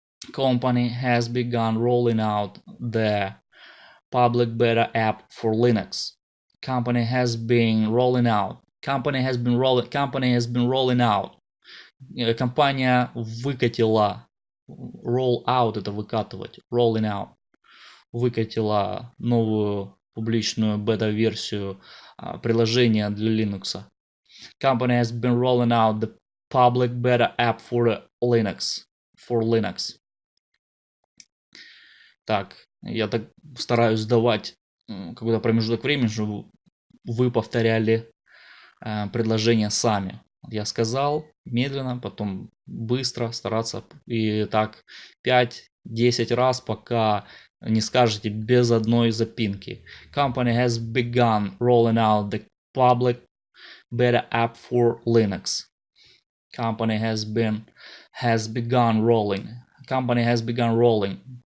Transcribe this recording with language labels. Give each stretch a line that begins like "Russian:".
English: Company has begun rolling out the public beta app for Linux. Company has been rolling out. Company has been rolling out.
Russian: Компания выкатила. Roll out — это выкатывать.
English: Rolling out.
Russian: Выкатила новую публичную бета-версию приложения для Linux.
English: Company has been rolling out the public beta app for Linux.
Russian: Так, я так стараюсь давать какой-то промежуток времени, чтобы вы повторяли предложения сами. Я сказал медленно, потом быстро стараться. И так 5-10 раз, пока не скажете без одной запинки.
English: Company has begun rolling out the public beta app for Linux. Company has begun rolling. Company has begun rolling.